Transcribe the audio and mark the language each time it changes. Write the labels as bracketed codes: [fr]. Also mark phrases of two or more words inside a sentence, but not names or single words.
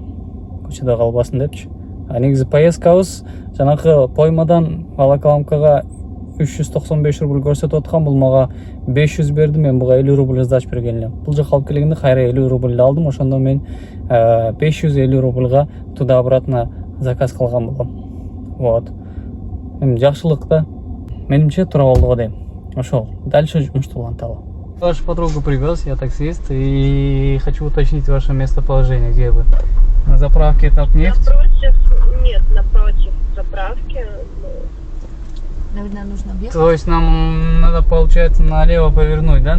[ky] Көчөдө калбасын депчи. Негизи поездкабыз жанакы поймадан Волоколамкага 395 рубль көрсөтүп аткан, бул мага 500 берди, мен буга 50 рубль сдач берген элем. Бул жака алып келгенде кайра 50 рубль алдым, ошондо мен 550 рубльга [ru] туда обратно [ky] заказ кылган болом. Вот. Эми жакшылык да. Менимче тура болду го дейм. Ошол. Дальше жумушту уланталы. [ru] Вашу подругу привез, я таксист, и хочу уточнить ваше местоположение, где вы. На заправке Татнефть? Напротив, нет, напротив заправки. Наверное, нужно объехать. То есть нам надо, получается, налево повернуть, да?